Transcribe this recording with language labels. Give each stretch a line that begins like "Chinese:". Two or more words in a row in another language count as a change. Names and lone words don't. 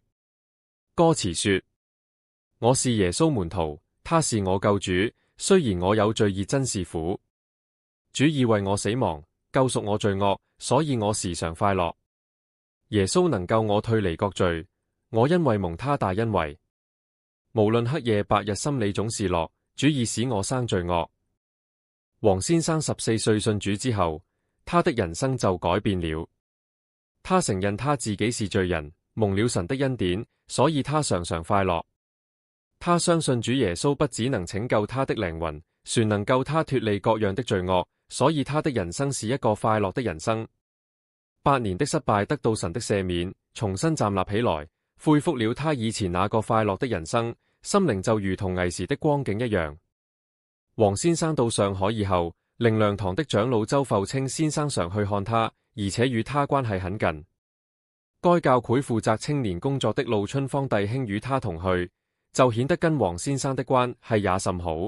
Chinese: 歌詞說：我是耶穌門徒，他是我救主，雖然我有罪孽真是苦，主已為我死亡，救贖我罪惡，所以我時常快樂。耶穌能救我脫離各罪，我因為蒙他大恩惠，無論黑夜白日心裏總是樂，主已使我生罪惡。黃先生14歲信主之後，他的人生就改變了。他承認他自己是罪人，蒙了神的恩典，所以他常常快樂。他相信主耶穌不只能拯救他的靈魂，船能救他脫離各樣的罪惡，所以他的人生是一個快樂的人生。8年的失敗得到神的赦免，重新站立起來，恢復了他以前那個快樂的人生，心靈就如同兒時的光景一樣。黃先生到上海以後，靈糧堂的長老周阜清先生常去看他，而且與他關係很近。該教會負責青年工作的陸春芳弟兄與他同去，就顯得跟黃先生的關係也甚好。